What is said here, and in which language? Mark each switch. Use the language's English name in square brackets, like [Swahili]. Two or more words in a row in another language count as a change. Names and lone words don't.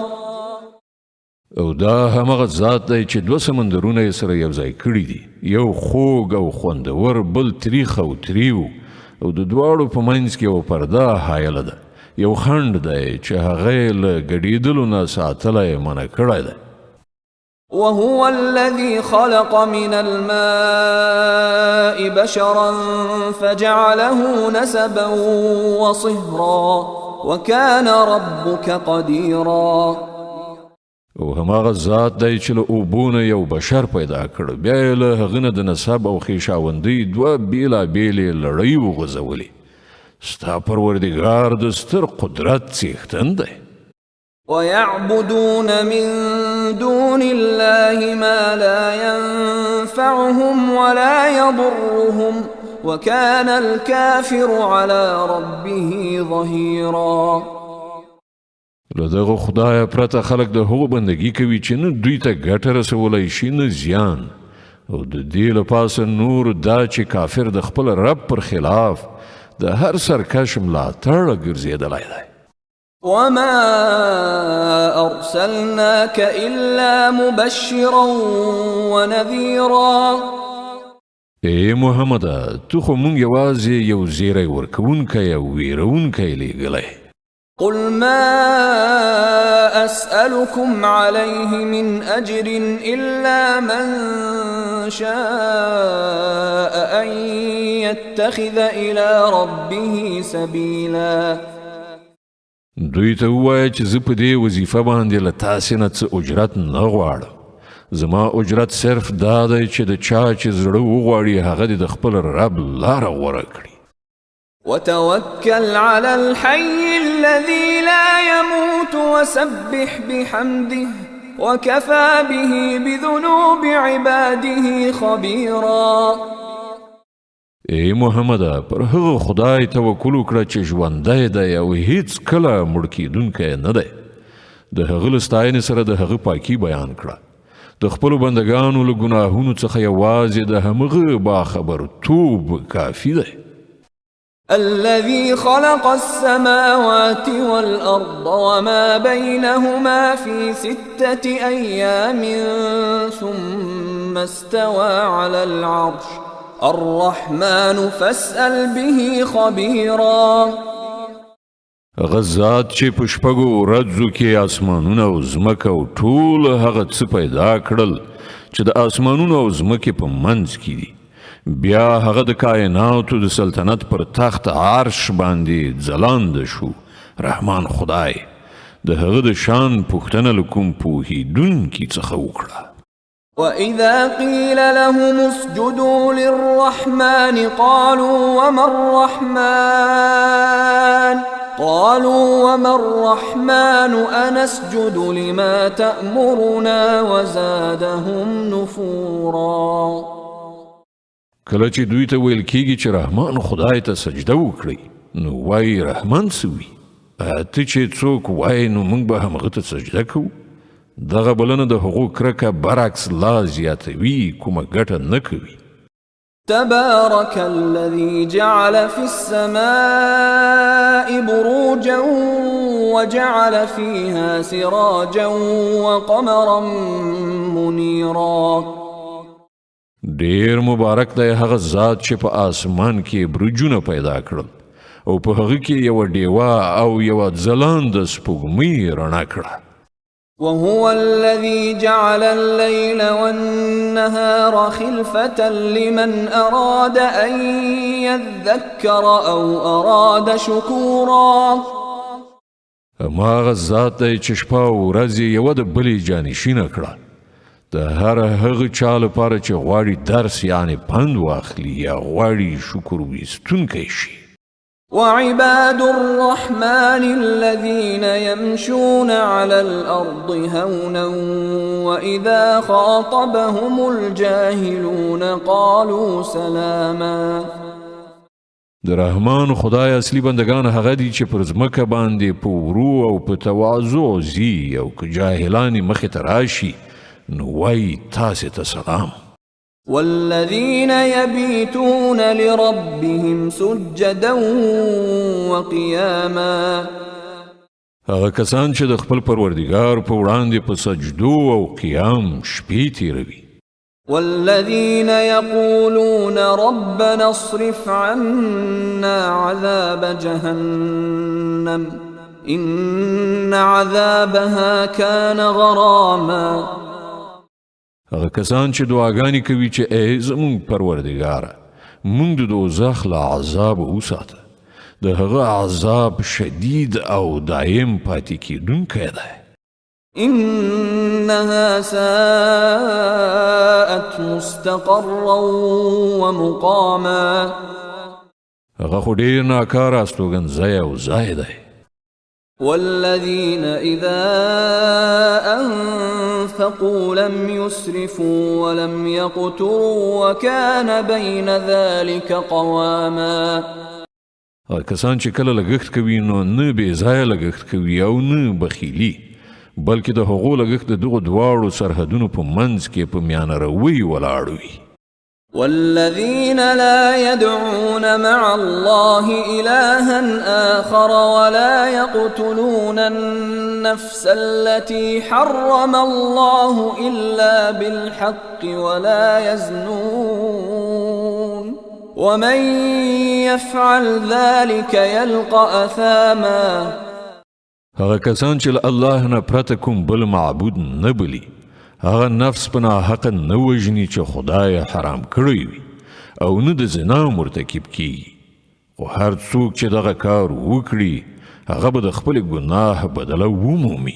[Pashto] او دا همغه ذات دی چې دوه سمندرونه یې سره یو ځای کړي دي یو خوږ او خوندور بل تریخ او تریو او د دواړو په منځ کې یو پرده حایله ده یو خنډ دی چې هغه یې له ګډېدلو نه ساتلی منع کړی دی. [Arabic] وهو الذي خلق من الماء بشرا فجعله نسبا وصهرا وكان ربك قديرا. [Pashto] او هماغه ذات دی چې له اوبو نه یو بشر پیدا کړ بیا یې له هغه نه د نسب او خویشاوندۍ دوه بېلابېلې لړۍ وغځولې. ستا پروردګار د ستر قدرت څښتن دی. [Arabic] ويعبدون من دون الله ما لا ينفعهم ولا يضرهم وكان الكافر على ربه ظهيرا. [Pashto] له دغه خدای پرته خلک د هغو بندګي کوي چې نه دوی ته ګټه رسولی شي نه زیان او د دې له پاسه نور دا چې کافر د خپل رب پر خلاف د هر سرکش ملاتړ ګرځېدلی دی. [Arabic] وما أرسلناك إلا مبشرا ونذيرا. [Pashto] ای محمد تو خو مونږ یوازې یو زیری ورکوونکی او ویرونکی لیږلی. [Arabic] قل ما أسألكم عليه من أجر إلا من شاء أن يتخذ إلى ربه سبيلا. [Pashto] دوی ته ووایه چې زه په دې وظیفه باندې له تاسې نه څه اجرت نه غواړم. زما اجرت صرف دا دی چې د چا چې زړه وغواړي هغه دې د خپل رب لاره غوره کړي. [Arabic] وتوكل على الحي الذي لا يموت وسبح بحمده وكفى به بذنوب عباده خبيرا. [Pashto] ای محمد پر هغه خدای توکل وکړه چې ژوندی دی او هیڅ کله مړ کیدونکی نه دی. د هغه له ستاینې سره د هغه پاکي بیان کړه. د خپلو بندګانو له ګناهونو څخه یوازې د همغه باخبرتوب کافي دی. [Arabic] الذي خلق السماوات والأرض وما بينهما في 6 أيام ثم استوى على العرش الرحمن فاسأل به خبيرا. [Pashto] غزات چې په شپږو ورځو کې اسمانونه او ځمکه او ټول هغه څه پیدا کړل چې د اسمانونو او ځمکې په منځ کې دي. بیا هغه د کائناتو د سلطنت پر تخت عرش باندې ځلانده شو. رحمان خدای د هغه د شان پوښتنه له کوم پوهېدونکي څخه وکړه. [Arabic] وإذا قيل لهم اسجدوا للرحمن قالوا وما الرحمن أنسجد لما تأمرنا وزادهم نفورا. [Pashto] کله چې دوی ته ویل کېږي چې رحمان خدای ته سجده وکړئ نو وایي رحمان څه وي؟ ته چې څوک وایي نو موږ به همغه ته سجده کوو. دغه بلنه د هغو کرکه برعکس لا زیاتوي، کومه ګټه نه کوي. [Arabic] تبارك الذي جعل في السماء بروجا وجعل فيها سراجا وقمرا منيرا. [Pashto] ډیر مبارک دی هغه ذات چې په آسمان کې برجونه پیدا کړل او په هغه کې یو ډیوه او یو ځلانده سپوږمۍ رڼا کړه. [Arabic] وهو الذي جعل الليل والنهار خلفة لمن أراد أن يذكر أو أراد شكورا. [Pashto] هماغه ذات دی چې شپه او ورځ یوه د بلې جانشینه کړه د هر هغه چا لپاره چې غواړي درس یعنی پند واخلي یا غواړي شکر ویستونکی شي. [Arabic] وعباد الرحمن الذين يمشون على الأرض هونا وإذا خاطبهم الجاهلون قالوا سلاما. [Pashto] د رحمان خدای اصلي بندگان هغه دي چې پر ځمکه باندې په ورو او په تواضع ځي او که جاهلان مخې ته راشي نو وایي تاسې ته سلام. [Arabic] والذين يبيتون لربهم سجدا وقياما. [Pashto] هغه کسان چې د خپل پروردګار په وړاندې په سجدو او قیام شپې تیروي. [Arabic] والذين يقولون ربنا اصرف عنا عذاب جهنم إن عذابها كان غراما. [Pashto] هغه کسان چې دعاګانې کوي چې ای زمونږ پروردګاره موږ د دوزخ له عذاب وساته. د هغه عذاب شدید او دایم پاتې کیدونکی دی. [Arabic] إنها ساءت مستقرا ومقاما. [Pashto] هغه خو ډېر ناکاره استوګنځی او ځای دی. [Arabic] والذين إذا أنفقوا لم يسرفوا ولم يقتروا وكان بين ذلك قواما. [Pashto] کسان چې کله لګښت کوي نو نه بې ځایه لګښت کوي او نه بخیلي بلکې د هغو لګښت د دغو دواړو سرحدونو په منځ کې په میانه روي ولاړ وي. [Arabic] والذين لا يدعون مع الله إلها آخر ولا يقتلون النفس التي حرم الله إلا بالحق ولا يزنون ومن يفعل ذلك يلقى أثاما. [Pashto] هغه کسان چې له الله نه پرته کوم بل معبود نه بلي هغه نفس په ناحق نه وژني چې خدای حرام کړی وي او نه د زنا مرتکب کیږي خو هر څوک چې دغه کار وکړي هغه به د خپل ګناه بدله ومومي